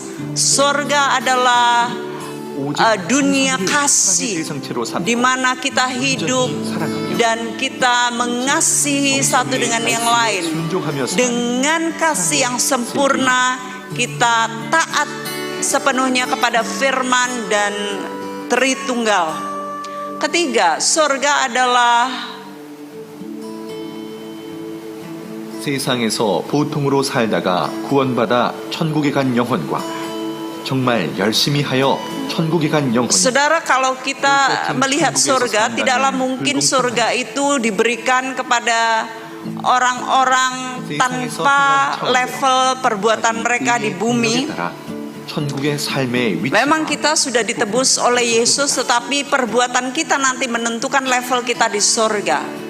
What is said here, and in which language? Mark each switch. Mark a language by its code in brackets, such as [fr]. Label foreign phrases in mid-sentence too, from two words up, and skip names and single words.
[id] Sorga adalah dunia kasih di mana kita hidup dan kita mengasihi satu dengan yang lain. Dengan kasih yang sempurna, kita taat sepenuhnya kepada firman dan Tritunggal. Ketiga, sorga adalah [ko] 세상에서 보통으로 살다가 구원받아 천국에 간 영혼과 정말 열심히 하여 천국에 간 영혼. [id] Saudara, kalau kita melihat surga, tidaklah mungkin surga itu diberikan kepada orang-orang tanpa level perbuatan mereka di bumi. Memang kita sudah ditebus oleh Yesus, tetapi perbuatan kita nanti menentukan level kita di surga.